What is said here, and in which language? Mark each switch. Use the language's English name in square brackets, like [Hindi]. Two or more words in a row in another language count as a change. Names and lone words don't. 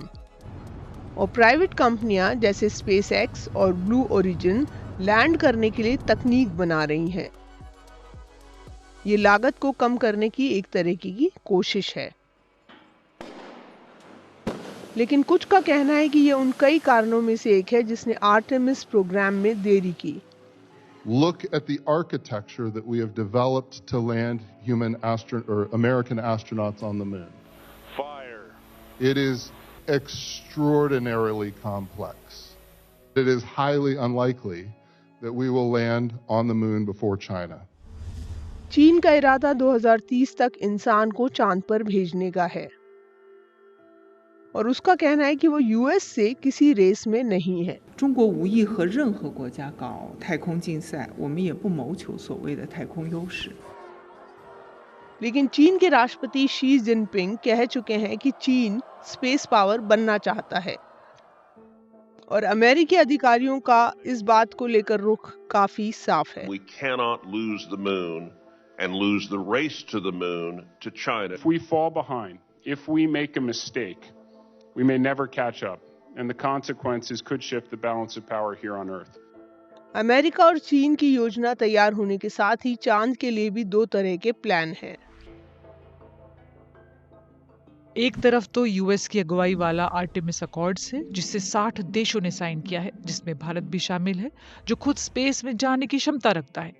[Hindi] और प्राइवेट कंपनियां जैसे स्पेस एक्स और ब्लू ओरिजिन लैंड करने के लिए तकनीक बना रही हैं। ये लागत को कम करने की एक तरीके की कोशिश है। लेकिन कुछ का कहना है कि ये उन कई कारणों में से एक है जिसने आर्टेमिस प्रोग्राम में देरी की। [English] Look at the architecture that we have developed to land American astronauts on the moon. Fire. It is extraordinarily complex. It is highly unlikely that we will land on the moon before China. [Hindi] चीन का इरादा 2030 तक इंसान को चांद पर भेजने का है। और उसका कहना है कि वो यूएस से किसी रेस में नहीं है। [Chinese] 中国无意和任何国家搞太空竞赛，我们也不谋求所谓的太空优势。 [Hindi] लेकिन चीन के राष्ट्रपति शी जिनपिंग कह चुके हैं कि चीन [English] space power [Hindi] बनना चाहता है और अमेरिकी अधिकारियों का इस बात को लेकर रुख काफी साफ है। [English] We cannot lose the moon and lose the race to the moon to China. If we fall behind, if we make a mistake, we may never catch up, and the consequences could shift the balance of power here on Earth. [Hindi] अमेरिका और चीन की योजना तैयार होने के साथ ही चांद के लिए भी 2 तरह के प्लान हैं। एक तरफ तो यूएस की अगुवाई वाला आर्टेमिस अकॉर्ड्स है, जिससे 60 देशों ने साइन किया है, जिसमें भारत भी शामिल है, जो खुद स्पेस में जाने की क्षमता रखता है।